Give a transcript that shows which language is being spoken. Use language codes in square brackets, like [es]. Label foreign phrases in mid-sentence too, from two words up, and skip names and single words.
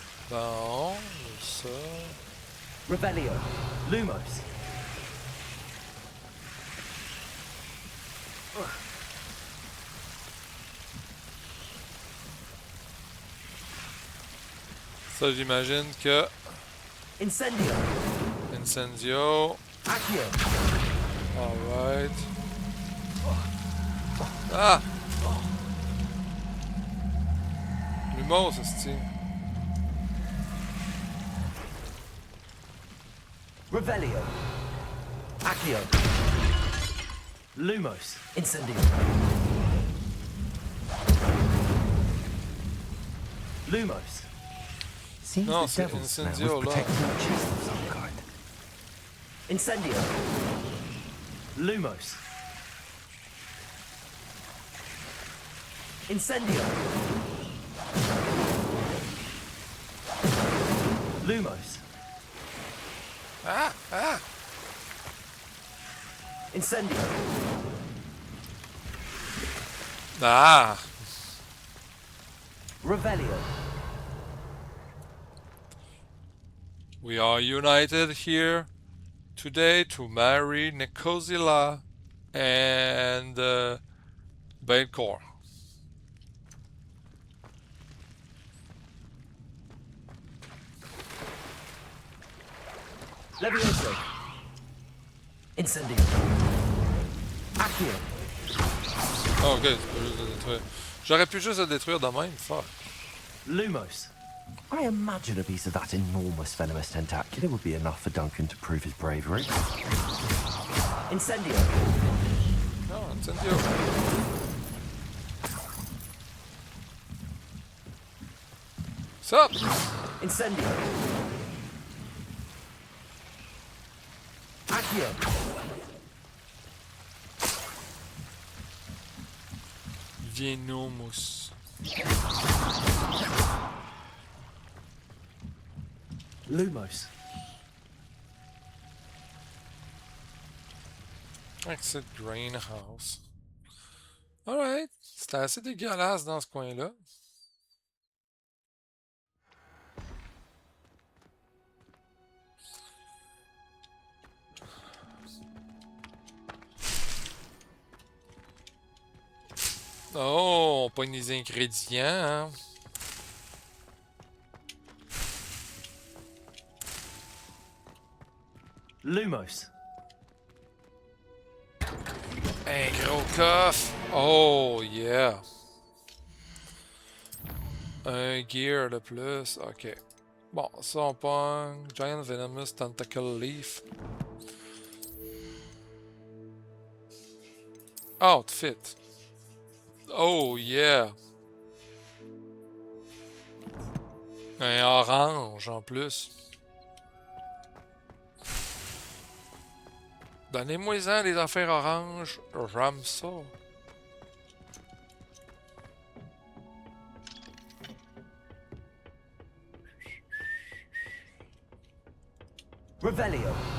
[fr] Bon, ça. Revelio. Lumos. Ça, j'imagine que Incendio. Incendio. Accio. Alright. Ah! Lumos, c'est-tu? Revelio. Accio. Lumos. Incendio. Lumos. [en] Seems No, the [fr] c'est [en] devil's smell Incendio, was [fr] là. [en] protecting a chest of some kind. [fr] Incendio. Lumos. Incendio. Lumos. Ah! Ah! Incendio. Ah! Revelio. [en] We are united here today to marry Nicozilla and Bancor. [fr] Levioso. Incendio. Accio. Oh, ok, tu peux juste le détruire. J'aurais pu juste le détruire de même, fuck. Lumos. [en] I imagine a piece of that enormous venomous tentacular would be enough for Duncan to prove his bravery. [fr] Incendio. Non, Incendio. Sup? Incendio. Accio. Venomous. Lumos. [en] Exit Greenhouse. Alright. [fr] C'était assez dégueulasse dans ce coin-là. Oh, on pogne des ingrédients, hein. Lumos. Un gros coffre. [en] Oh, yeah. [fr] Un gear de plus. Ok. Bon, ça on pogne. [en] Giant Venomous Tentacle Leaf. Outfit. Oh, yeah. [fr] Un orange en plus. Donnez-moi-en des affaires oranges. J'aime ça. Revelio.